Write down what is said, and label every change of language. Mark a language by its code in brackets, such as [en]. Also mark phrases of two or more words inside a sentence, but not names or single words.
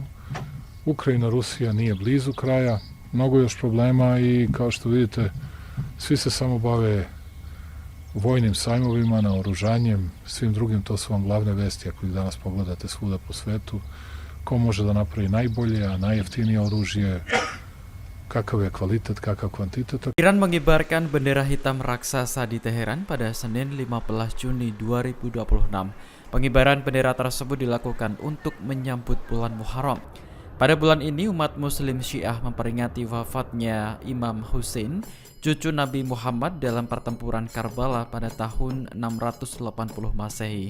[sr] Ukrajina, Rusija nije blizu kraja, mnogo još problema i kao što vidite, svi se samo bave vojnim sajmovima, naoružanjem, svim drugim, to su vam glavne vesti ako ih danas pogledate svuda po svetu, ko može da napravi najbolje, a najjeftinije oružje, kakav je kvalitet, kakav kvantitet. [id] Iran mengibarkan bendera hitam raksasa di Teheran pada Senin 15 Juni 2026. Pengibaran bendera tersebut dilakukan untuk menyambut bulan Muharram. Pada bulan ini umat muslim Syiah memperingati wafatnya Imam Hussein, cucu Nabi Muhammad dalam pertempuran Karbala pada tahun 680 Masehi.